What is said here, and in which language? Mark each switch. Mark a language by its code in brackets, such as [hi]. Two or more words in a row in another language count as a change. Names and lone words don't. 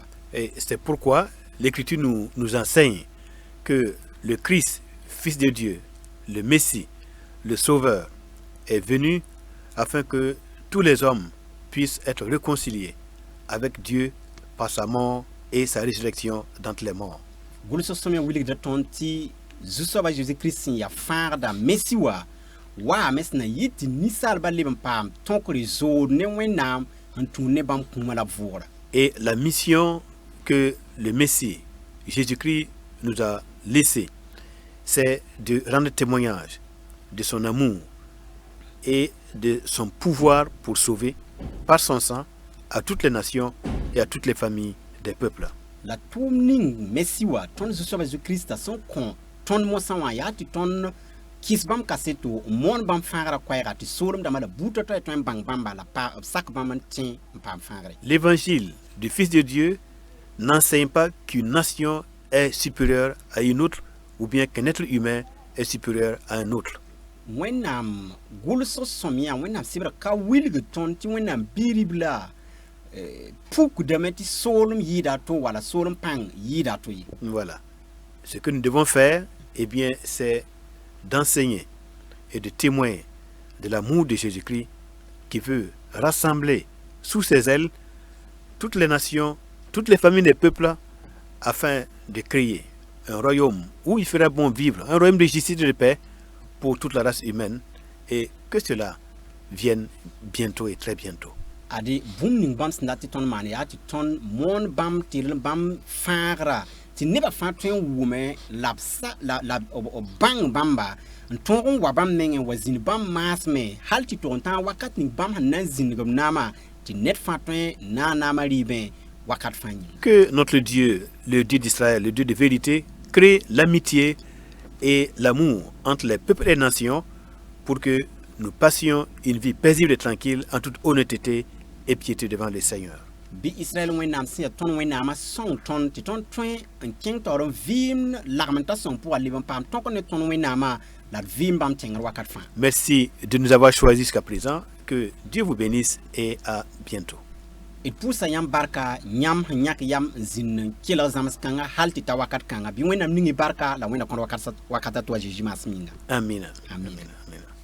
[fr] Et c'est pourquoi l'Écriture nous enseigne que le Christ, Fils de Dieu, le Messie, le Sauveur, est venu afin que tous les hommes puissent être réconciliés avec Dieu par sa mort et sa résurrection d'entre les morts. [mos] gʋlsg sõm ya wilgda tõnd tɩ zu-soaba Jésus-Christ sẽn yaa fãagda mesi waame sẽn na yɩ tɩ ninsaalba leb n paam tõkre zood ne wẽnnaam n tũud ne bãmb kũuma la b vʋʋgra [fr] Et la mission que le Messie, Jésus-Christ, nous a laissée, c'est de rendre témoignage de son amour et de son pouvoir pour sauver par son sang à toutes les nations et à toutes les familles des peuples. [mos] la tʋʋm ning mesi wa tõnd zu-soaba Jésu-Krista sẽn kõ tõnd mosã wã yaa tɩ tõnd kɩs bãmb kaseto n moon bãmb fãagrã koɛɛga tɩ soolem dãmba la buudã tɩ tõe n bãng bãmba la b sak bãmb n tẽ n paam fãagre [fr] L'évangile du Fils de Dieu n'enseigne pas qu'une nation est supérieure à une autre ou bien qu'un être humain est supérieur à un autre. [mos] wẽnnaam gʋlsg sõm yã wẽnnaam sɩbra ka wilg tõnd tɩ wẽnnaam biirib la pukdame tɩ soolem yɩɩda a to wala soolem pãng yɩɩda a to ye [fr] Voilà. Ce que nous devons faire, eh bien, c'est d'enseigner et de témoigner de l'amour de Jésus-Christ qui veut rassembler sous ses ailes toutes les nations, toutes les familles des peuples afin de créer un royaume où il fera bon vivre, un royaume de justice et de paix pour toute la race humaine et que cela vienne bientôt et très bientôt. [mos] ade bũmb ning bãmb sẽn dat tɩ tõnd maan yaa tɩ tõnd moon bãmb tɩ bãmb fãagra tɩ nebã fãa tõe n wʋme la b bãng bãmba n tõog n wa bãmb mengẽ wa zĩnd bãmb maasme hal tɩ tog n tãag wakat ning bãmb sẽn na n zĩndg b naamã tɩ ned fãa tõe n na n naamã rɩɩbẽ wakat fãa yĩng [fr] Que notre Dieu, le Dieu d'Israël, le Dieu de vérité, crée l'amitié et l'amour entre les peuples et les nations pour que nous passions une vie paisible et tranquille en toute honnêteté et piété devant le Seigneur. [mos] bɩ Israɛl wẽnnaam sẽn yaa tõnd wẽnnaamã sõng tõnd tɩ tõnd tõe n kẽng taoor n vɩɩm lagm n ta sõng pʋga leb n paam tõk ne tõnd wẽnnaamã la d vɩɩm bãmb tẽngr wakat fãa [fr] Merci de nous avoir choisis jusqu'à présent. Que Dieu vous bénisse et à bientôt. [mos] d pʋʋsa yãmb barka yãmb sẽn yãk yam n zĩnd n kelg zãms kãngã hal tɩ ta wakat kãngã bɩ wẽnnaam ning y barka la wẽnna kõd wakata tɩ wa Zeezi maasem yĩnga Amen. Amen. Amen.